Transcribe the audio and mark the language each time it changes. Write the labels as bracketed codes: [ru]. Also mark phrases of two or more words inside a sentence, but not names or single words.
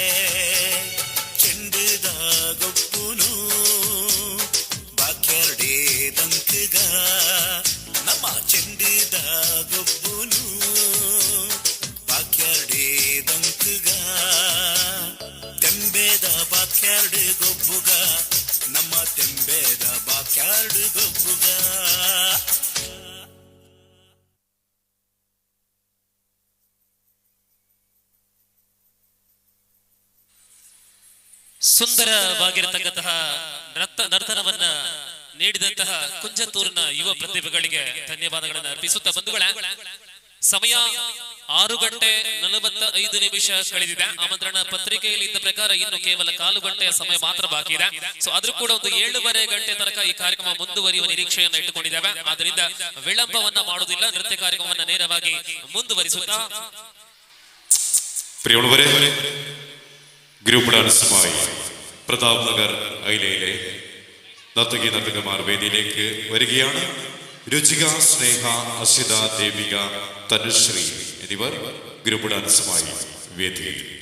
[tcy] ಚೆಂಡುದ ಗೊಬ್ಬುನು ಬಾಕ್ಯಾರ್ಡೇ ದಂಕಗ ನಮ್ಮ ಚೆಂಡುದ ಗೊಬ್ಬುನು ಬಾಕ್ಯಾರ್ಡೇ ದಂಕಗ ತೆಂಬೇದ ಬಾಕ್ಯಾರ್ಡ್ ಗೊಬ್ಬುಗ ನಮ್ಮ ತೆಂಬೇದ ಬಾಕ್ಯಾರ್ಡ್ ಗೊಬ್ಬುಗ [kn] ಸುಂದರವಾಗಿರತಕ್ಕಂತಹ ನರ್ತನವನ್ನ ನೀಡಿದಂತಹ ಕುಂಜತೂರಿನ ಯುವ ಪ್ರತಿಭೆಗಳಿಗೆ ಧನ್ಯವಾದಗಳನ್ನು ಅರ್ಪಿಸುತ್ತಾ ಬಂಧುಗಳ ಸಮಯ 6:45 ಕಳೆದಿದೆ. ಆಮಂತ್ರಣ ಪತ್ರಿಕೆಯಲ್ಲಿ ಇದ್ದ ಪ್ರಕಾರ ಇನ್ನು ಕೇವಲ 1/4 ಗಂಟೆಯ ಸಮಯ ಮಾತ್ರ ಬಾಕಿ ಇದೆ. ಸೊ ಆದ್ರೂ ಕೂಡ ಒಂದು 7:30 ಗಂಟೆ ತನಕ ಈ ಕಾರ್ಯಕ್ರಮ ಮುಂದುವರಿಯುವ ನಿರೀಕ್ಷೆಯನ್ನು ಇಟ್ಟುಕೊಂಡಿದ್ದೇವೆ. ಆದ್ದರಿಂದ ವಿಳಂಬವನ್ನ ಮಾಡುವುದಿಲ್ಲ, ನೃತ್ಯ ಕಾರ್ಯಕ್ರಮವನ್ನು ನೇರವಾಗಿ ಮುಂದುವರಿಸುತ್ತಾ [ml] പ്രിയമുള്ളവരെ, ഗ്രൂപ്പ് ഡാൻസുമായി പ്രതാപ് നഗർ ഐലയിലെ നർത്തകി നർത്തകന്മാർ വേദിയിലേക്ക് വരികയാണ്. രുചിക, സ്നേഹ, അസിത, ദേവിക, തനുശ്രീ എന്നിവർ ഗ്രൂപ്പ് ഡാൻസുമായി വേദിയിൽ.